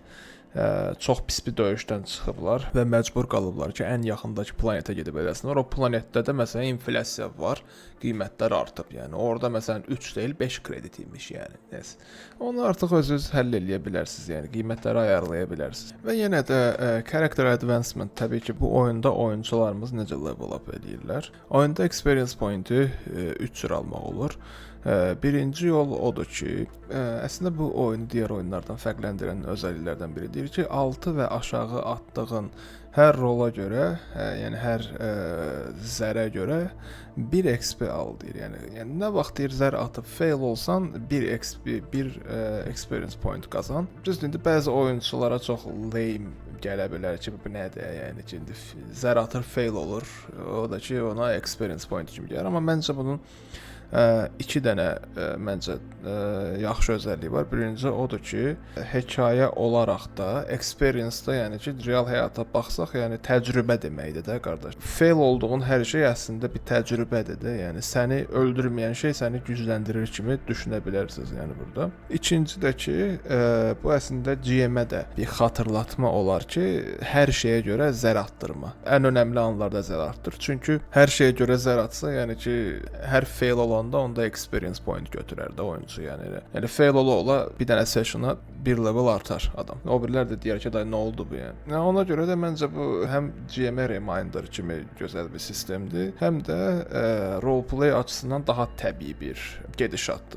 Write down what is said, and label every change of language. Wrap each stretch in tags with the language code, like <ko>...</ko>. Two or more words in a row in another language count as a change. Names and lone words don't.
<az>Çox pis bir döyüşdən çıxıblar və məcbur qalıblar ki, ən yaxındakı planetə gedib eləsinlər. O planetdə də məsələn inflyasiya var, qiymətlər artıb. Yəni orada məsələn 3 deyil 5 kredit imiş, yəni. Yes. Onu artıq özünüz həll eləyə bilərsiniz, yəni qiymətləri ayarlaya bilərsiniz. Və yenə də</az> <en>character advancement,</en> <az>təbii ki, bu oyunda oyunçularımız necə</az> <en>level up</en> <az>edirlər. Oyunda</az> <en>experience pointi</en> <az>3 cür almaq olur. Birinci yol odur ki, əslində bu oyunu digər oyunlardan fərqləndirən özəlliklərdən biri deyir ki, altı və aşağı atdığın hər rola görə, yəni hər zərə görə 1 XP al deyir. Yəni nə vaxt deyir zər atıb fail olsan 1 XP, 1</az> <en>experience point</en> <az>qazan. Düzdür, indi bəzi oyunçulara çox lame gələ bilər ki, bu nədir? Yəni ki, indi zər atır fail olur. O da ki, ona</az> <en>experience point</en> <az>kimi gəlir, amma məncə bunun 2 dənə məncə yaxşı özəlliyi var. Birinci odur ki, hekayə olaraq da, experience-da, yəni ki, real həyata baxsaq, yəni təcrübə deməkdir də, qardaş. Fail olduğun hər şey əslində bir təcrübədir də. Yəni səni öldürməyən şey səni gücləndirir kimi düşünə bilərsiniz, yəni burada. İkinci də ki, bu əslində GM-ə də bir xatırlatma olar ki, hər şeyə görə zər atdırma. Ən önəmli anlarda zər atdır. Çünki hər şeyə görə zər atsa, yəni ki, hər fail olan onda</az> <en>experience point</en> <az>götürər də oyunçu, yəni fail ola bir dənə sessiona 1 level artar adam. O birlər də deyər ki, nə oldu bu yəni. Ona görə də məncə bu həm</az> <en>GM reminder</en> <az>kimi gözəl bir sistemdir, həm də roleplay açısından daha təbii bir gedişatdır.</az>